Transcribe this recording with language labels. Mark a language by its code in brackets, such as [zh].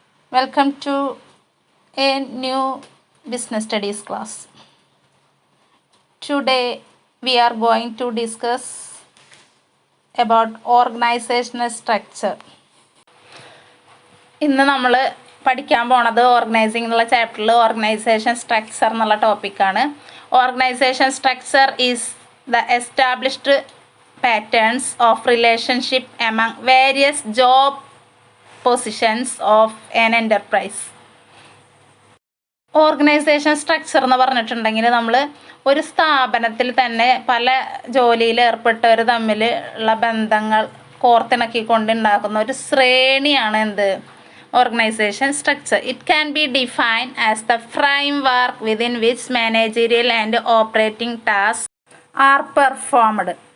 [en] Welcome to a new business studies class. Today we are going to discuss about organizational structure. [ml] ഇന്ന് നമ്മൾ പഠിക്കാൻ പോണത് organising എന്നുള്ള ചാപ്റ്ററിൽ ഓർഗനൈസേഷൻ സ്ട്രക്ചർ എന്നുള്ള ടോപ്പിക്കാണ്. [en] Organisation structure is the established patterns of relationship among various job positions of an enterprise. [ml] Organisation structure എന്ന് പറഞ്ഞിട്ടുണ്ടെങ്കിൽ നമ്മൾ ഒരു സ്ഥാപനത്തിൽ തന്നെ പല ജോലിയിൽ ഏർപ്പെട്ടവർ തമ്മിൽ ഉള്ള ബന്ധങ്ങൾ കോർത്തിണക്കിക്കൊണ്ടുണ്ടാക്കുന്ന ഒരു ശ്രേണിയാണ് എന്ത് organisation structure. [en] It can be defined as the framework within which managerial and operating task are performed.